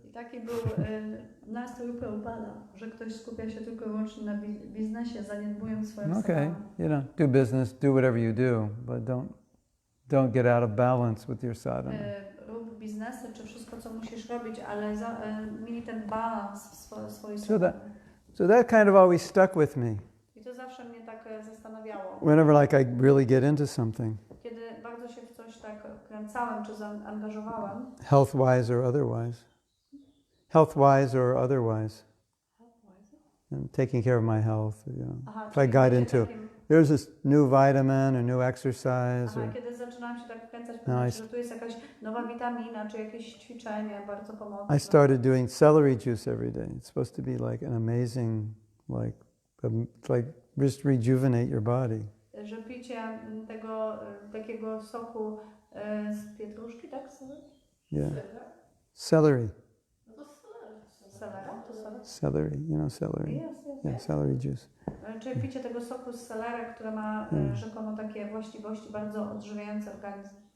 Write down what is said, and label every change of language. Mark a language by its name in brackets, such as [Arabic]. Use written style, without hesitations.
[Polish] I taki był nastrój Prabhupada, że ktoś skupia się tylko i wyłącznie na biznesie, zaniedbując swoją sadhanę. [English] Do business, do whatever you do, but don't get out of balance with your sadhana. [Polish] Rób biznesy, czy wszystko, co musisz robić, ale miej ten balans w swojej sadhanie. [English] So that kind of always stuck with me. [Polish] I to zawsze mnie tak zastanawiało. [English] Whenever I really get into something. [Polish] Kiedy bardzo się w coś tak kręcałem, czy zaangażowałem. [English] Health-wise or otherwise. Health-wise or otherwise. And taking care of my health, Aha, if I got into, there's this new vitamin or new exercise. [Polish] Kiedy zaczynałam się tak wkręcać, że tu jest jakaś nowa witamina, czy jakieś ćwiczenie bardzo pomocne. [English] I started doing celery juice every day. It's supposed to be like an amazing, like just rejuvenate your body. [Polish] że picie tego takiego soku z pietruszki, tak? [English] Yeah. Celery. [Polish] Selera? To selera? [English] Celery, you know celery. Yeah, celery juice. [Polish] Czyli picie tego soku z selera, które ma rzekomo takie właściwości bardzo odżywiające organizm.